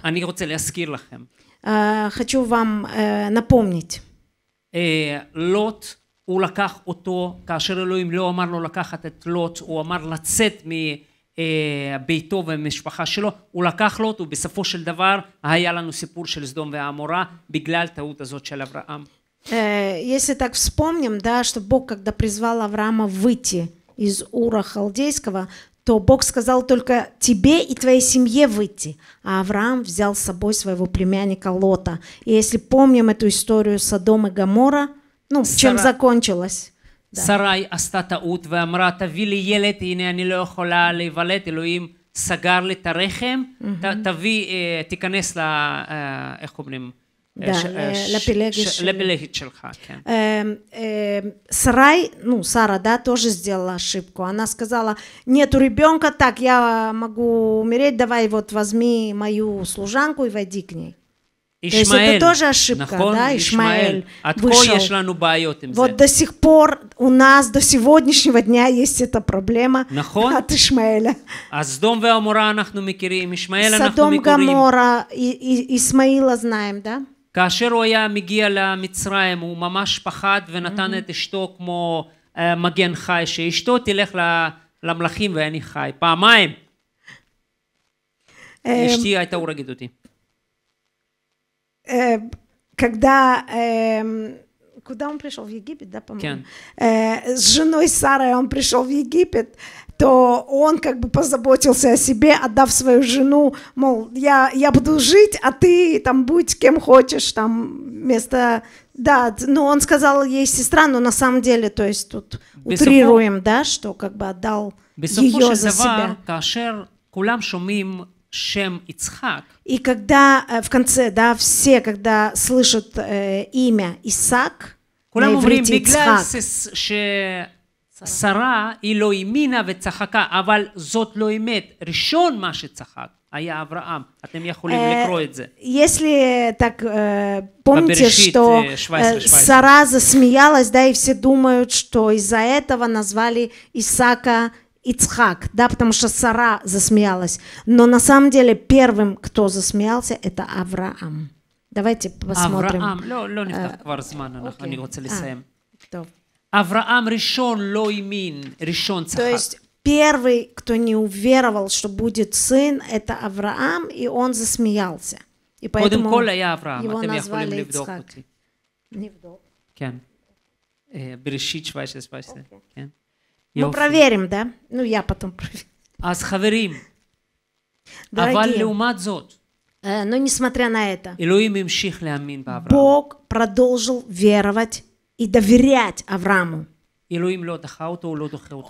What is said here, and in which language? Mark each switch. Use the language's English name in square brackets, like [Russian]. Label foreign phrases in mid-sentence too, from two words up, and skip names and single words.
[Hebrew] אני רוצה להזכיר לכם. [Russian] Хочу вам напомнить. [Hebrew] לוט, הוא לקח אותו, כאשר אלוהים לא אמר לו לקחת את לוט, הוא אמר לצאת מביתו ומשפחה שלו, הוא לקח לוט, ובסופו של דבר היה לנו סיפור של סדום ועמורה, בגלל טעות הזאת של אברהם. [Russian] Если так вспомним, да, что Бог, когда призвал Авраама выйти из Ура Халдейского, то Бог сказал только тебе и твоей семье выйти, а Авраам взял с собой своего племянника Лота. И если помним эту историю Содом и Гоморра, ну, чем закончилась? [Hebrew] שרי עשתה טעות ואמרה תביא לי ילד, הנה אני לא יכולה להיוולד, אלוהים סגר לי את הרחם, תיכנס איך אומרים? לפלגית שלך, כן. [Russian] Сарай, ну, Сара, да, тоже сделала ошибку. Она сказала, нету ребенка, так, я могу умереть, давай вот возьми мою служанку и войди к ней. То есть это тоже ошибка, да, Ишмаэль вышел. Вот до сих пор у нас, до сегодняшнего дня есть эта проблема от Ишмаэля. Содом Гоморра, Исмаила знаем, да? [Hebrew] כאשר הוא היה מגיע למצרים, הוא ממש פחד ונתן את אשתו כמו מגן חי, שאשתו תלך למלכים ואני חי. פעמיים. אשתי הייתה הורגת אותי. [Russian] Когда куда он пришел? В Египет, да, по-моему? С женой Сарой он пришел в Египет, то он как бы позаботился о себе, отдав свою жену, мол, я буду жить, а ты там будь кем хочешь, там вместо... Да, но он сказал ей сестра, но на самом деле, то есть тут утрируем, да, что как бы отдал ее за себя. [Hebrew] כאשר כולם שומעים שם יצחק, [Russian] и когда в конце, да, все, когда слышат имя Исаак, [Hebrew] כולם אומרים בגלל ששרה היא לא האמינה וצחקה, אבל זאת לא אמת. ראשון מה שצחק היה אברהם. אתם יכולים לקרוא את זה. [Russian] Если так помните, что Сара засмеялась, да, и все думают, что из-за этого назвали Исаака Ицхак, да, потому что Сара засмеялась. Но на самом деле первым, кто засмеялся, это Авраам. Давайте посмотрим. [Hebrew] אברהם, לא נפתח כבר זמן, אני רוצה לסיים. טוב. אברהם ראשון לא האמין, ראשון [Russian] То [Hebrew] צחק. [Russian] есть первый, кто не уверовал, что будет сын, это Авраам, и он засмеялся. И [Hebrew] קודם [Russian] поэтому [Hebrew] כל היה אברהם, [Russian] его [Hebrew] אתם יכולים [Russian] назвали [Hebrew] לבדוק [Russian] יצחק. [Hebrew] אותי. נבדוק. כן. בראשית 17, כן. [Russian] Мы [Hebrew] יופי. [Russian] проверим, да? Ну, я потом проверю. [Hebrew] אז חברים, אבל [Russian] Дорогие, [Hebrew] לעומת זאת, [Russian] но несмотря на это, [Hebrew] אלוהים המשיך להאמין באברהם. [Russian] Бог продолжил веровать и доверять Аврааму. [Hebrew] אלוהים לא דחה אותו, הוא לא דוחה אותך.